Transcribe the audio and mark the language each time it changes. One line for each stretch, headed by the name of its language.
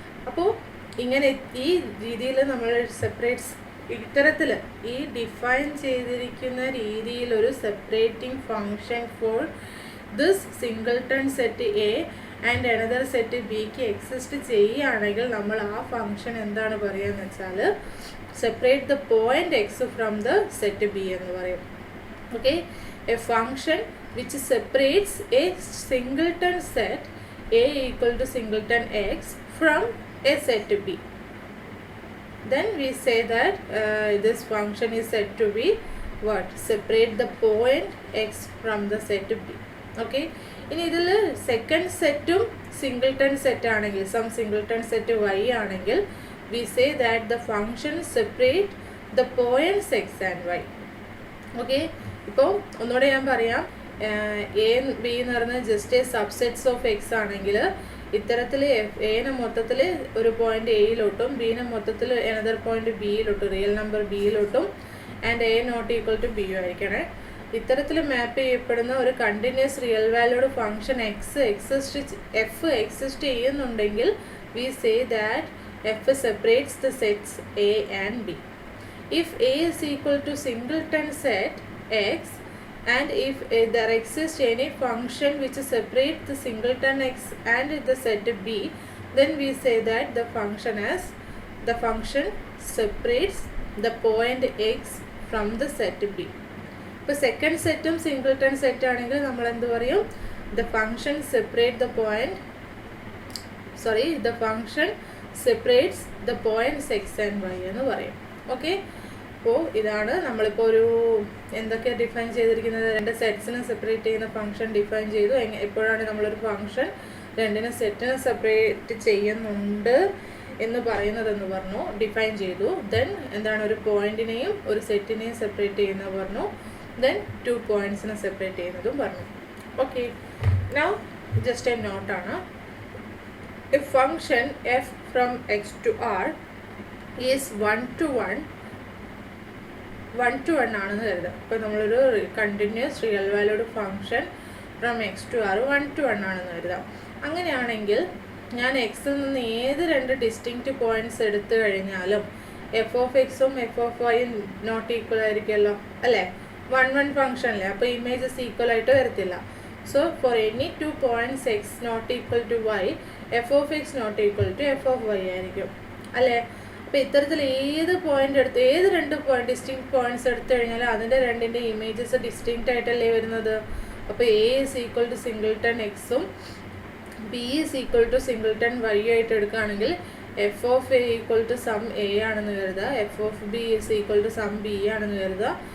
Malayalam: അപ്പോൾ ഇങ്ങനെ ഈ രീതിയിൽ നമ്മൾ സെപ്പറേറ്റ്സ് ഇത്തരത്തിൽ ഈ ഡിഫൈൻ ചെയ്തിരിക്കുന്ന രീതിയിൽ ഒരു separating function for this singleton set A and another set ബിക്ക് എക്സിസ്റ്റ് ചെയ്യുകയാണെങ്കിൽ നമ്മൾ ആ ഫങ്ഷൻ എന്താണ് പറയുകയെന്ന് വെച്ചാൽ separate the point X from the set B എന്ന് പറയും.
English: Okay, a function which separates a singleton set A equal to singleton X from a set B. Then we say that this function is said to be what? Separate the point x from the set b. Okay,
Malayalam: ഇനി ഇതിൽ second സെറ്റും singleton set ആണെങ്കിൽ, some singleton set y ആണെങ്കിൽ
English: we say that the function separate the points x and y.
Malayalam: Okay, ഇപ്പോൾ ഒന്നുകൂടെ ഞാൻ പറയാം. A B എന്ന് പറഞ്ഞാൽ just A subsets of X ആണെങ്കിൽ ഇത്തരത്തിൽ എനെ മൊത്തത്തിൽ ഒരു പോയിന്റ് എയിലോട്ടും ബിനെ മൊത്തത്തിൽ another point ബിയിലോട്ടും real number ബിയിലോട്ടും and A not equal to ബിയും ആയിരിക്കണേ. ഇത്തരത്തിൽ മാപ്പ് ചെയ്യപ്പെടുന്ന ഒരു continuous real valued function F exist ചെയ്യുന്നുണ്ടെങ്കിൽ
English: We say that F separates the sets A and B. If A is equal to singleton set X and if there exists any function which separates the singleton x and the set b, then we say that the function separates the point x from the set B.
Malayalam: ഇപ്പോൾ second സെറ്റും singleton set ആണെങ്കിൽ നമ്മൾ എന്ത് പറയും?
English: the function separate the point the function separates the points x and y
Malayalam: എന്ന് പറയും. Okay, അപ്പോൾ ഇതാണ് നമ്മളിപ്പോൾ ഒരു എന്തൊക്കെയാണ് ഡിഫൈൻ ചെയ്തിരിക്കുന്നത്? രണ്ട് സെറ്റ്സിനെ സെപ്പറേറ്റ് ചെയ്യുന്ന ഫംഗ്ഷൻ ഡിഫൈൻ ചെയ്തു. എപ്പോഴാണ് നമ്മളൊരു ഫംഗ്ഷൻ രണ്ടിനെ സെറ്റിനെ സെപ്പറേറ്റ് ചെയ്യുന്നുണ്ട് എന്ന് പറയുന്നതെന്ന് പറഞ്ഞു, ഡിഫൈൻ ചെയ്തു. ദെൻ എന്താണ്, ഒരു പോയിന്റിനെയും ഒരു സെറ്റിനെയും സെപ്പറേറ്റ് ചെയ്യുന്നത് പറഞ്ഞു. ദെൻ 2 പോയിന്റ്സിനെ സെപ്പറേറ്റ് ചെയ്യുന്നതും പറഞ്ഞു. Okay, now just A നോട്ടാണ്.
English: If function f from x to r is 1 to 1
Malayalam: ആണെന്ന് കരുതാം. ഇപ്പോൾ നമ്മളൊരു continuous real valued function from X to R 1 to 1 ആണെന്ന് കരുതാം. അങ്ങനെയാണെങ്കിൽ ഞാൻ എക്സിൽ നിന്ന് ഏത് രണ്ട് ഡിസ്റ്റിങ്ക്റ്റ് പോയിന്റ്സ് എടുത്തു കഴിഞ്ഞാലും എഫ് ഓഫ് എക്സും എഫ് ഓഫ് വൈയും നോട്ട് ഈക്വൽ ആയിരിക്കുമല്ലോ, അല്ലേ? 1 ഫംഗ്ഷൻ അല്ലേ, അപ്പോൾ ഇമേജസ് ഈക്വൽ ആയിട്ട് വരത്തില്ല.
English: So for any 2 points x not equal to y, f of x not equal to f of y
Malayalam: ആയിരിക്കും, അല്ലേ? അപ്പോൾ ഇത്തരത്തിൽ ഏത് പോയിന്റ് എടുത്ത് ഏത് രണ്ട് ഡിസ്റ്റിങ്ക്റ്റ് പോയിന്റ്സ് എടുത്തു കഴിഞ്ഞാൽ അതിൻ്റെ രണ്ടിൻ്റെ ഇമേജസ് ഡിസ്റ്റിങ്ക്റ്റ് ആയിട്ടല്ലേ വരുന്നത്. അപ്പോൾ A is equal to singleton എക്സും B is equal to singleton Y ആയിട്ട് എടുക്കുകയാണെങ്കിൽ F of A equal to some A ആണെന്ന് കരുതുക, F of B is equal to some B ആണെന്ന് കരുതുക.